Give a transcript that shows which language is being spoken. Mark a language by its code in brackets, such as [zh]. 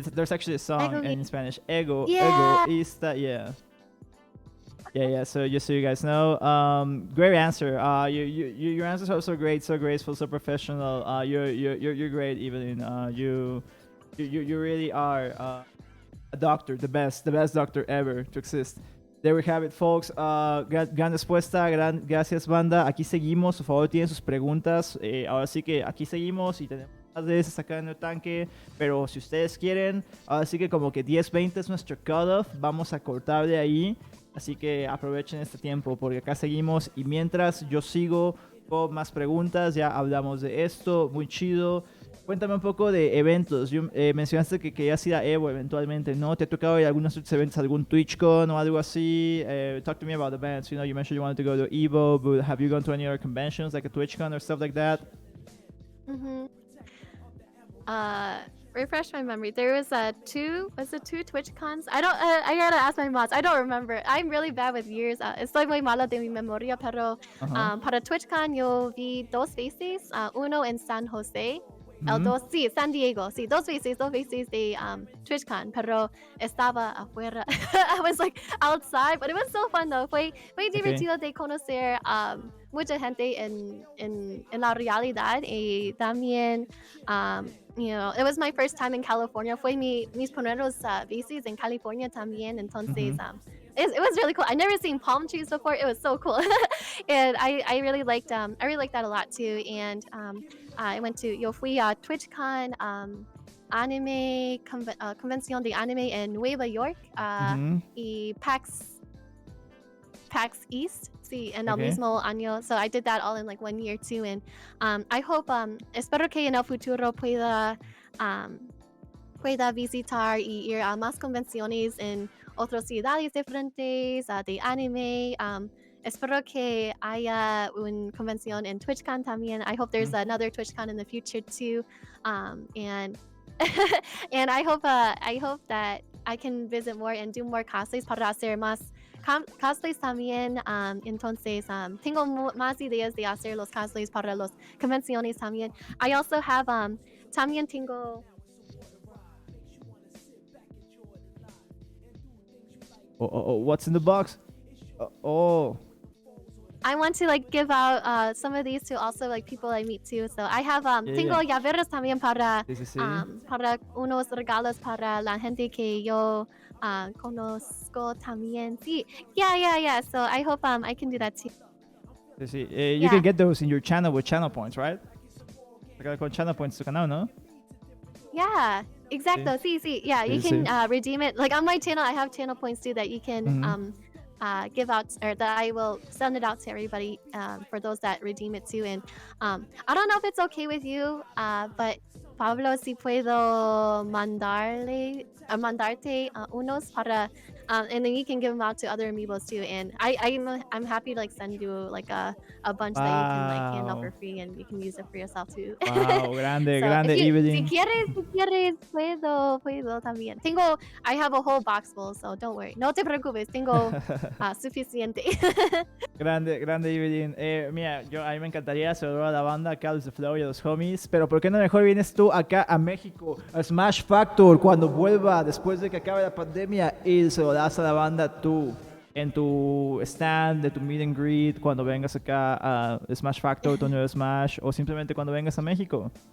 [en] There's actually a song in Spanish. Egoísta. Yeah. So just so you guys know, great answer. Your answers are so great, so graceful, so professional. You're great, Eevelinh. You really are a doctor, the best doctor ever to exist. There we have it, folks. [es] Gran respuesta, gracias, banda. Aquí seguimos. Por favor, tienen sus preguntas. Ahora sí que aquí seguimos y tenemos más de esas acá en el tanque. Pero si ustedes quieren, ahora sí que como que 10-20 es nuestro cutoff. Vamos a cortar de ahí. Así que aprovechen este tiempo porque acá seguimos. Y mientras yo sigo con más preguntas, ya hablamos de esto. Muy chido. Cuéntame un poco de eventos. Mencionaste que querías ir a Evo eventualmente, ¿no? ¿Te ha tocado ir a algunos otros eventos, algún TwitchCon o algo así? [en] Talk to me about events. You mentioned you wanted to go to Evo, but have you gone to any other conventions like a TwitchCon or stuff like that? Mm-hmm. Refresh my memory. There was two Twitch cons? I don't. I gotta ask my mods. I don't remember. I'm really bad with years. [es] Estoy muy mala de mi memoria, pero para TwitchCon yo vi dos veces. Uno en San Jose. El dos, sí, San Diego. Sí, dos veces de TwitchCon, pero estaba afuera. [en] I was like outside, but it was so fun though. [es] Fue divertido de conocer mucha gente en la realidad y también [en] it was my first time in California. [es] Fue mis primeros veces en California también. [en] Entonces, it was really cool. I never seen palm trees before. It was so cool, and I really liked that a lot too. And I went to [es] yo fui a TwitchCon, anime convención de anime en Nueva York, y PAX East. Sí, en el mismo año. [en] So I did that all in like 1 year too. And I hope, [es] espero que en el futuro pueda visitar y ir a más convenciones en otras ciudades diferentes de anime. Espero que haya una convención en TwitchCon también. [en] I hope there's another TwitchCon in the future too. And and I hope that I can visit more and do more cosplays [es] para hacer más cosplays también. Entonces, tengo más ideas de hacer los cosplays para las convenciones también. [en] I also have, [es] también tengo... [en] What's in the box? I want to like give out some of these to also like people I meet too. So I have [es] tengo llaveros también para unos regalos para la gente que yo conozco también. Sí, yeah. [en] So I hope I can do that too. You can get those in your channel with channel points, right? [es] Con channel points tu canal, ¿no? [en] Yeah, [es] exacto. Sí. [en] Yeah, you can redeem it. Like on my channel, I have channel points too that you can give out, or that I will send it out to everybody for those that redeem it too. And I don't know if it's okay with you, but Pablo, [es] si puedo mandarte unos para, [en] and then you can give them out to other amiibos too. And I'm happy to like send you like a bunch that you can like hand out for free, and you can use it for yourself too. [es] Wow, grande, [en] So [es] grande, Eeveelinh. Si quieres, puedo también. [en] I have a whole box full, so don't worry. [es] No te preocupes, tengo suficiente. Grande, Eeveelinh. Mira, a mí me encantaría saludar a la banda, a Carlos de Flow y a los homies, pero ¿por qué no mejor vienes tú acá a México, a Smash Factor, cuando vuelva, después de que acabe la pandemia, y se lo das a la banda tú, en tu stand, de tu meet and greet, cuando vengas acá a Smash Factor, torneo de Smash, o simplemente cuando vengas a México?